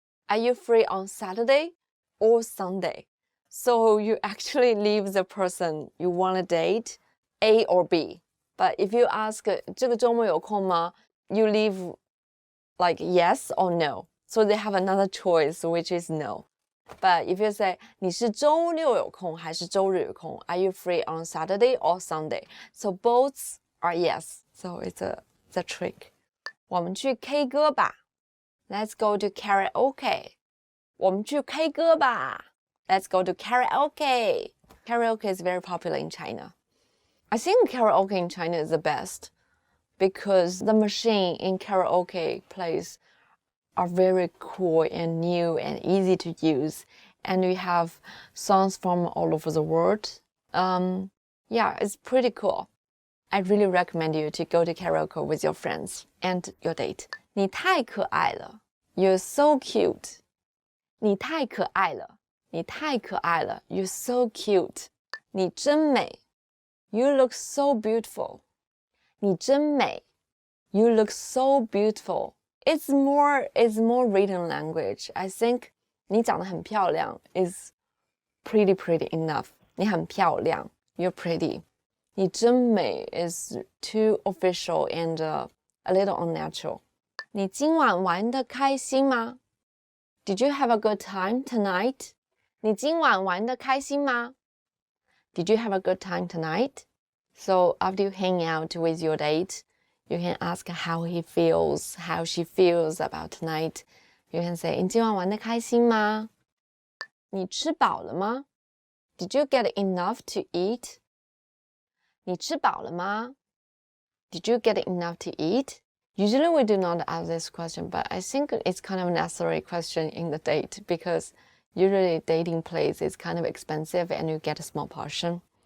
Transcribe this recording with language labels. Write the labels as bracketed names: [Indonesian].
[English] Are you free on Saturday or Sunday? So you actually leave the person you want to date, A or B. But if you ask, [Chinese] 这个周末有空吗? [English] You leave like yes or no. So they have another choice, which is no. But if you say, [Chinese] 你是周六有空还是周日有空? [English] Are you free on Saturday or Sunday? So both are yes. So it's a trick. [Chinese] 我们去 K 歌吧. [English] Let's go to karaoke. [Chinese] 我们去 K 歌吧. [English] Let's go to karaoke. Karaoke is very popular in China. I think karaoke in China is the best because the machine in karaoke place are very cool and new and easy to use. And we have songs from all over the world. Yeah, it's pretty cool. I really recommend you to go to karaoke with your friends and your date. [Chinese] 你太可爱了. [English] You're so cute. [Chinese] 你太可爱了. 你太可爱了 [English] ，You're so cute。 [Chinese] 你真美 [English] ，You look so beautiful。 [Chinese] 你真美 [English] ，You look so beautiful。 It's more written language. I think [Chinese] 你长得很漂亮 [English] is pretty enough. [Chinese] 你很漂亮 [English] ，You're pretty. [Chinese] 你真美 [English] is too official and a little unnatural. [Chinese] 你今晚玩得开心吗 ？ [English] Did you have a good time tonight? [Chinese] 你今晚玩得开心吗 ？ [English] Did you have a good time tonight? So after you hang out with your date, you can ask how he feels, how she feels about tonight. You can say, [Chinese] 你今晚玩得开心吗？你吃饱了吗？ [English] Did you get enough to eat? [Chinese] 你吃饱了吗？ [English] Did you get enough to eat? Usually we do not ask this question, but I think it's kind of a necessary question in the date because usually dating place is kind of expensive and you get a small portion.